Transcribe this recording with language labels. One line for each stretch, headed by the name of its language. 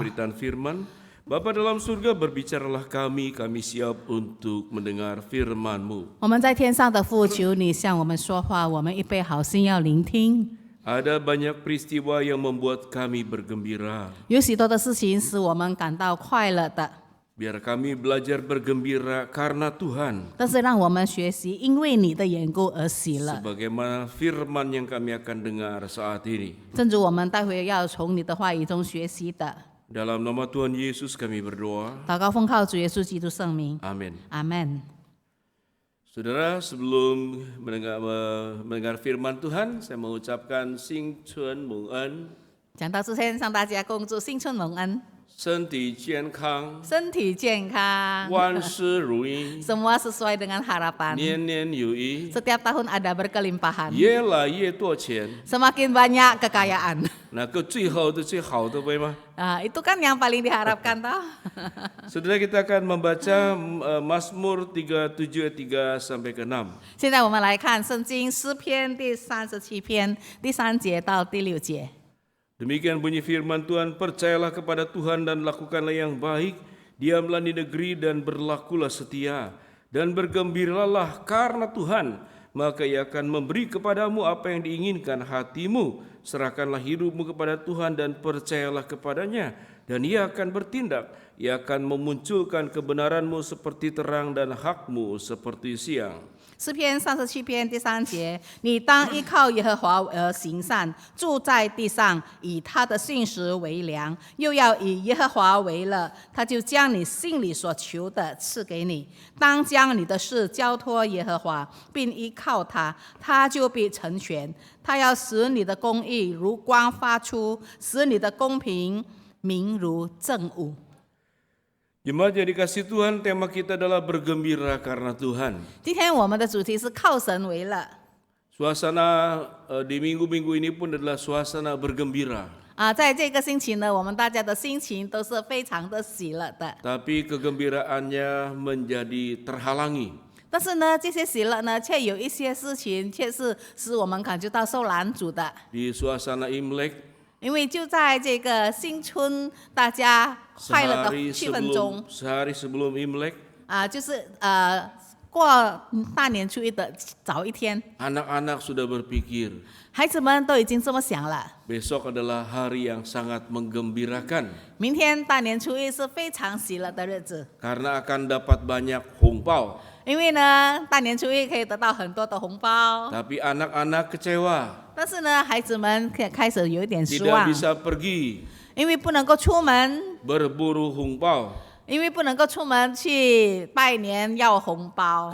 Indonesian: pemberitaan firman, Bapa dalam surga, berbicaralah kami siap untuk mendengar firman-Mu.
Chinese: 我们在天上的父，求你向我们说话，我们预备好心要聆听。
Indonesian: Ada banyak peristiwa yang membuat kami bergembira.
Chinese: 有许多的事情使我们感到快乐的，
Indonesian: Biar kami belajar bergembira karena Tuhan.
Chinese: 但是让我们学习因为你的缘故而喜乐。
Indonesian: Sebagaimana firman yang kami akan dengar saat ini.
Chinese: 正如我们待会要从你的话语中学习的。
Indonesian: Dalam nama Tuhan Yesus kami berdoa.
Chinese: 祷告奉靠主耶稣基督圣名，
Indonesian: Amin.
Chinese: 阿门。
Indonesian: Saudara, sebelum mendengar firman Tuhan, saya mengucapkan Sing Chun Mung En,
Chinese: 讲到之前，向大家恭祝新春蒙恩，身体健康，身体健康，万事如意，
Indonesian: semua sesuai dengan harapan.
Chinese: 年年有余，
Indonesian: Setiap tahun ada berkelimpahan,
Chinese: 越来越多钱。
Indonesian: semakin banyak kekayaan.
Chinese: 那个最好的最好的，对吗？
Indonesian: Itu kan yang paling diharapkan toh. Saudara, kita akan membaca Mazmur 37 ayat 3 sampai ke 6.
Chinese: 现在我们来看圣经诗篇第37篇第3节到第6节。
Indonesian: Demikian bunyi firman Tuhan, percayalah kepada Tuhan dan lakukanlah yang baik, diamlah di negeri dan berlakulah setia, dan bergembiralah karena Tuhan, maka Ia akan memberi kepadamu apa yang diinginkan hatimu. Serahkanlah hidupmu kepada Tuhan dan percayalah kepadanya, dan Ia akan bertindak. Ia akan memunculkan kebenaranmu seperti terang dan hakmu seperti siang.
Chinese: 诗篇37篇第3节，你当依靠耶和华而行善，住在地上，以他的信实为粮，又要以耶和华为乐，他就将你心里所求的赐给你。当将你的事交托耶和华，并依靠他，他就必成全。他要使你的公义如光发出，使你的公平明如正午。
Indonesian: Jemaat yang dikasih Tuhan, tema kita adalah bergembira karena Tuhan.
Chinese: 今天我们的主题是靠神为乐。
Indonesian: Suasana di minggu-minggu ini pun adalah suasana bergembira.
Chinese: 在这个星期呢，我们大家的心情都是非常的喜乐的。
Indonesian: Tapi kegembiraannya menjadi terhalangi.
Chinese: 但是呢，这些喜乐呢，却有一些事情却是使我们感觉到受拦阻的。
Indonesian: Di suasana Imlek,
Chinese: 因为就在这个新春大家快乐的气氛中，
Indonesian: sehari sebelum Imlek,
Chinese: 就是过大年初一的早一天，
Indonesian: anak-anak sudah berpikir,
Chinese: 孩子们都已经这么想了。
Indonesian: besok adalah hari yang sangat menggembirakan
Chinese: 明天大年初一是非常喜乐的日子，
Indonesian: karena akan dapat banyak hongpao.
Chinese: 因为呢，大年初一可以得到很多的红包。
Indonesian: Tapi anak-anak kecewa,
Chinese: 但是呢，孩子们开始有一点失
Indonesian: tidak
Chinese: 望，
Indonesian: bisa pergi
Chinese: 因为不能够出门，
Indonesian: berburu hongpao
Chinese: 因为不能够出门去拜年要红包，